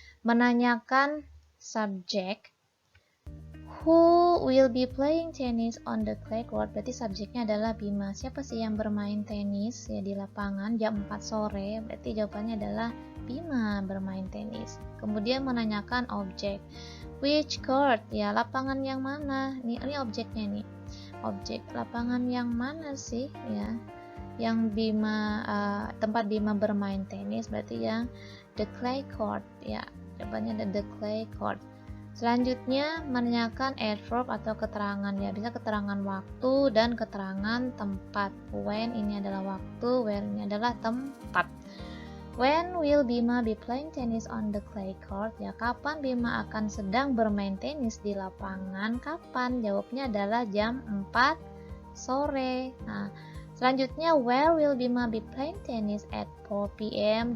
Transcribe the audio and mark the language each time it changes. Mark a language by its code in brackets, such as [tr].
[id] Menanyakan subjek, [en] who will be playing tennis on the clay court? [id] Berarti subjeknya adalah Bima. Siapa sih yang bermain tenis ya di lapangan jam 4 sore? Berarti jawabannya adalah Bima bermain tenis. Kemudian menanyakan objek, which court? Ya, lapangan yang mana? Ini objeknya nih. Objek lapangan yang mana sih ya? Yang Bima tempat Bima bermain tenis berarti yang the clay court ya. Jawabannya ada the clay court. Selanjutnya menanyakan adverb atau keterangan ya, bisa keterangan waktu dan keterangan tempat. When ini adalah waktu, where ini adalah tempat. [en] When will Bima be playing tennis on the clay court? [id] Ya, kapan Bima akan sedang bermain tenis di lapangan? Kapan? Jawabnya adalah jam 4 sore. Nah, selanjutnya, [en] where will Bima be playing tennis at 4 p.m?